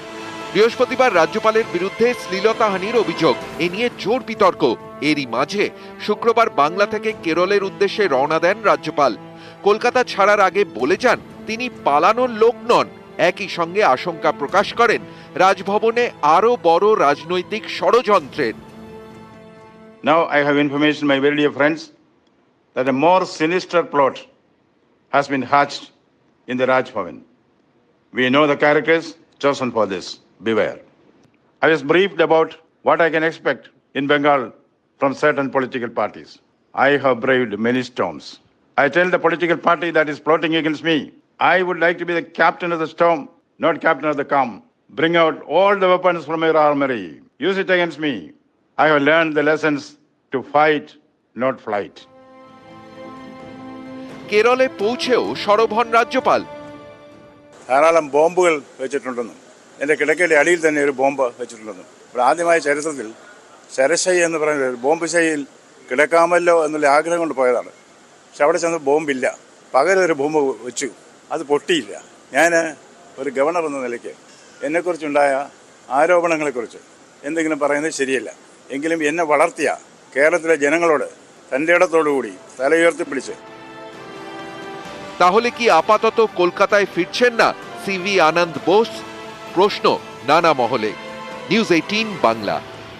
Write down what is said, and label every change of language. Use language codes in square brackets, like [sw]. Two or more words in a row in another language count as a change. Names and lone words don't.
[bn] বৃহস্পতিবার রাজ্যপালের বিরুদ্ধে শ্লীলতাহানির অভিযোগ, এ নিয়ে জোর বিতর্ক। এরই মাঝে শুক্রবার বাংলা থেকে কেরলের উদ্দেশ্যে রওনা দেন রাজ্যপাল। কলকাতা ছাড়ার আগে বলে যান তিনি পালানোর লোক নন। একই সঙ্গে আশঙ্কা প্রকাশ করেন রাজভবনে আরো বড় রাজনৈতিক ষড়যন্ত্রের। [en] Now I have information, my very dear friends, that a more sinister plot has been hatched in the Raj Bhavan. We know the characters chosen for this. Beware. I was briefed about what I can expect in Bengal from certain political parties. I have braved many storms. I tell the political party that is plotting against me, I would like to be the captain of the storm, not captain of the calm. bring out all the weapons from your armory. Use it against me. I have learned the lessons to fight, not flight. [bn] কেরলে পৌঁছেও সরব হন রাজ্যপাল। [ml] ധാരാളം ബോംബുകൾ വെച്ചിട്ടുണ്ടെന്നും എൻ്റെ കിടക്കയുടെ അടിയിൽ തന്നെ ഒരു ബോംബ് വെച്ചിട്ടുണ്ടെന്നും ഇവിടെ ആദ്യമായ ചരിത്രത്തിൽ ശരശൈ എന്ന് പറയുന്ന ഒരു ബോംബ് ശൈയിൽ കിടക്കാമല്ലോ എന്നുള്ള ആഗ്രഹം കൊണ്ട് പോയതാണ്. പക്ഷെ അവിടെ ചെന്ന് ബോംബില്ല. പകരം ഒരു ബോംബ് വെച്ചു, അത് പൊട്ടിയില്ല. ഞാൻ ഒരു ഗവർണർ എന്ന നിലയ്ക്ക് എന്നെക്കുറിച്ചുണ്ടായ ആരോപണങ്ങളെക്കുറിച്ച് എന്തെങ്കിലും പറയുന്നത് ശരിയല്ല. എങ്കിലും എന്നെ വളർത്തിയ കേരളത്തിലെ জনങ്ങളോട് തൻ്റെ ഇടത്തോടുകൂടി തല ഉയർത്തിപ്പിടിച്ച് [bn] তাহলে কি আপাতত কলকাতায় ফিরছেন না সিভি আনন্দ বোস? প্রশ্ন নানা মহলে। নিউজ 18 বাংলা।